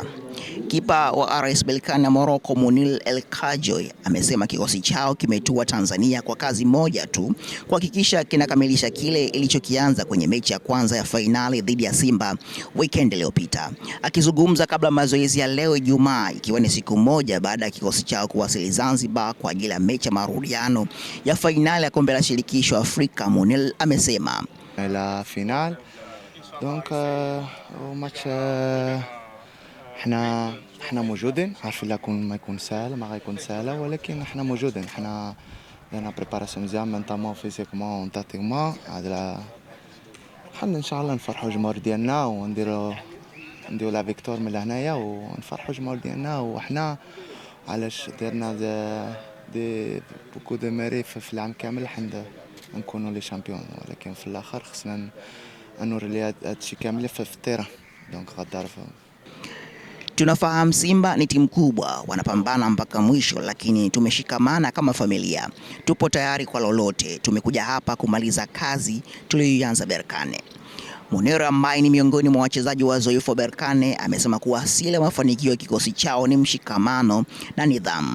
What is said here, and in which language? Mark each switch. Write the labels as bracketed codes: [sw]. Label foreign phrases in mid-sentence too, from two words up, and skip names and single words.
[sw] Kipa wa RS Berkane na Morocco Mounir El Khajoui amesema kikosi chao kimetua Tanzania kwa kazi moja tu, kuhakikisha kinakamilisha kile ilichokianza kwenye mechi ya kwanza ya fainali dhidi ya Simba weekend iliyopita. Akizungumza kabla mazoezi ya leo Ijumaa, ikiwa ni siku moja baada ya kikosi chao kuwasili Zanzibar kwa ajili ya mechi ya marudiano ya fainali ya kombe la shirikisho Afrika, Mounir amesema [fr] la final donc match [ar] احنا موجودين عارفين ما يكون سهل ما غيكون سهله ولكن احنا موجودين احنا لنا بريباراسيون مزيان [fr] mentalement physiquement tactiquement [ar] هذا حنا ان شاء الله نفرحوا الجمهور ديالنا ونديروا [fr] la victoire [ar] من هنايا ونفرحوا الجمهور ديالنا. وحنا علاش درنا [fr] de beaucoup de mérite [ar] في العام كامل حنا نكونوا [fr] les champions, [ar] ولكن في الاخر خصنا نوري هادشي كامل في [fr] terrain donc [ar] غتعرفوا. [sw] Tunafahamu Simba ni timu kubwa, wanapambana mpaka mwisho, lakini tumeshikamana kama familia. Tupo tayari kwa lolote. Tumekuja hapa kumaliza kazi tuliyoanza Berkane. Mounir ambaye ni miongoni mwa wachezaji wazoefu wa Berkane amesema kuwa asili ya mafanikio ya kikosi chao ni mshikamano na nidhamu.